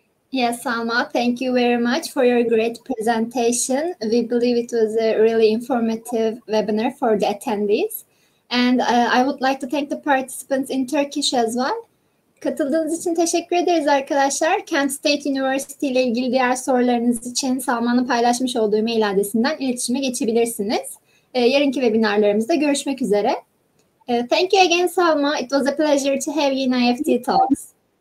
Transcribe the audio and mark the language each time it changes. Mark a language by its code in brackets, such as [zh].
[en] Yes, Salma, thank you very much for your great presentation. We believe it was a really informative webinar for the attendees. And I would like to thank the participants in Turkish as well. [tr] Katıldığınız için teşekkür ederiz arkadaşlar. Kent State University ile ilgili diğer sorularınız için Salman'ın paylaşmış olduğu mail adresinden iletişime geçebilirsiniz. Yarınki webinarlarımızda görüşmek üzere. [en] Thank you again, Salma. It was a pleasure to have you in IEFT Talks.